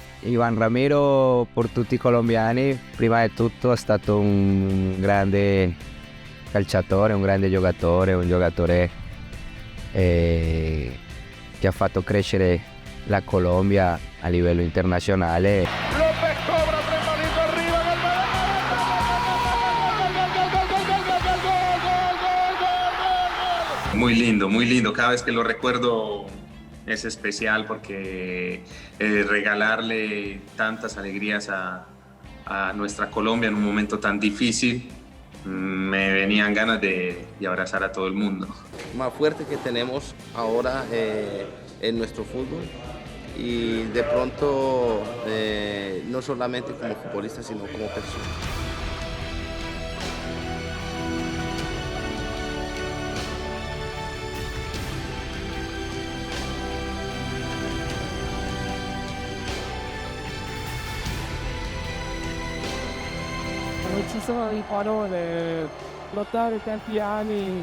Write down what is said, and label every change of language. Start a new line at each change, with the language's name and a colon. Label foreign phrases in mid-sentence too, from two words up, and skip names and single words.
Italian: Iván Ramiro, per tutti i colombiani, prima di tutto è stato un grande calciatore, un grande giocatore, un giocatore che ha fatto crescere la Colombia a livello internazionale.
Spanish: López cobra, Tremalito arriba, gol. Muy lindo, cada vez que lo recuerdo es especial porque regalarle tantas alegrías a nuestra Colombia en un momento tan difícil, me venían ganas de abrazar a todo el mundo. Más fuerte que tenemos ahora en nuestro fútbol y de pronto no solamente como futbolista sino como persona.
Italian: Non ci sono di parole, lottare tanti anni,